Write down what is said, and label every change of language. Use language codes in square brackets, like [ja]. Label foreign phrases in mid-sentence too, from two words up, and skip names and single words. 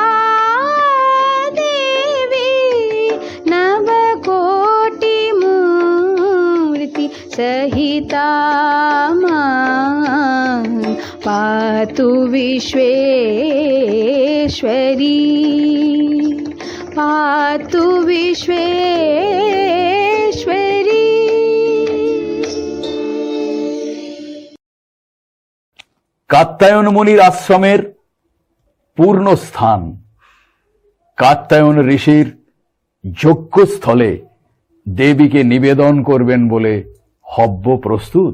[sa] देवी नवकोटिमूर्ति सहिता मां पातु विश्वेश्वरी पातु विश्वेश्वरी। [bn] কাত্যায়ন মুনির আশ্রমের পূর্ণ স্থান কাত্যায়ন ঋষির যজ্ঞস্থলে দেবীকে নিবেদন করবেন বলে হব্য প্রস্তুত।